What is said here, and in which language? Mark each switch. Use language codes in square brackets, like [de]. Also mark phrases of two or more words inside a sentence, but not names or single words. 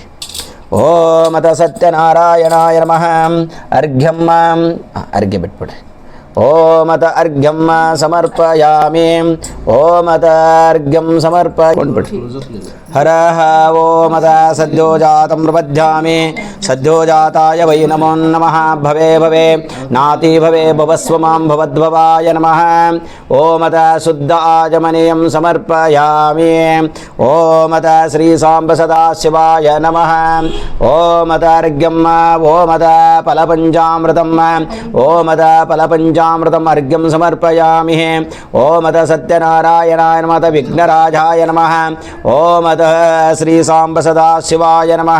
[sa] ಓಮತ ಸತ್ಯನಾರಾಯಣಾಯ ನಮಃ. ಅರ್ಘ್ಯಂ [kn] ಅರ್ಘ್ಯ ಬಿಟ್ಬಿಡ್ರಿ. [sa] ಓಮತ ಅರ್ಘ್ಯಂ ಸಮರ್ಪಯಾಮಿ. [kn] ಓಮತ ಅರ್ಘ್ಯಂ ಸಮರ್ಪಕೊಂಡ್ಬಿಡ್ರಿ. [sa] ಹರ ಓಮತ ಸದ್ಯೋಜಾತಂ ಪ್ರಪದ್ಯಾಮಿ. ಸದ್ಯೋಜಾತಾಯ ವೈ ನಮೋ ನಮಃ. ಭವೇ ಭವೇ ನಾತಿ ಭವೇ ಭವಸ್ವ ಮಾಂ ಭವದ್ಭವಾಯ ನಮಃ. ಓಮತ ಶುದ್ಧ ಆಚಮನೀಯಂ ಸಮರ್ಪಯಾಮಿ. ಓಮತ ಶ್ರೀ ಸಾಂಬ ಸದಾ ಶಿವಾಯ ನಮಃ. ಓಮತ ಅರ್ಘ್ಯಂ. ಓಮತ ಫಲಪಂಚಾಮೃತಂ. ಓಮತ ಫಲಪಂಚಾಮೃತಂ ಅರ್ಘ್ಯಂ ಸಮರ್ಪಯಾಮಿ. ಓಮತ ಸತ್ಯನಾರಾಯಣಾಯ ನಮಃ. ವಿಘ್ನರಾಜಾಯ ನಮಃ. ಓಮತ ಶ್ರೀ ಸಾಂಬ ಸದಾ ಶಿವಾಯ ನಮಃ.